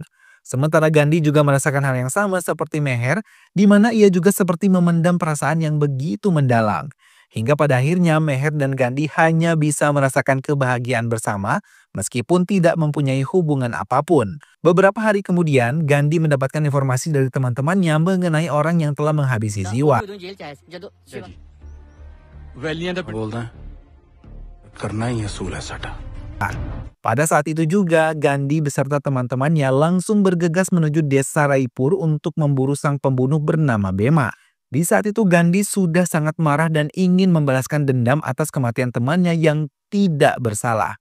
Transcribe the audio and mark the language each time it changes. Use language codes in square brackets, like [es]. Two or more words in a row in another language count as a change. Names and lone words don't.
[id] Sementara Gandhi juga merasakan hal yang sama seperti Meher, di mana ia juga seperti memendam perasaan yang begitu mendalam. Hingga pada akhirnya Meher dan Gandhi hanya bisa merasakan kebahagiaan bersama meskipun tidak mempunyai hubungan apapun. Beberapa hari kemudian Gandhi mendapatkan informasi dari teman-temannya mengenai orang yang telah menghabisi Ziwa. [pa] ਵੈਲੀਆਂ ਦਾ ਬੋਲਦਾ ਹੈ, ਕਰਨਾ ਹੀ ਅਸੂਲ ਹੈ ਸਾਡਾ। [id] Pada saat itu juga Gandhi beserta teman-temannya langsung bergegas menuju desa Raipur untuk memburu sang pembunuh bernama Bema. Di saat itu Gandhi sudah sangat marah dan ingin membalaskan dendam atas kematian temannya yang tidak bersalah.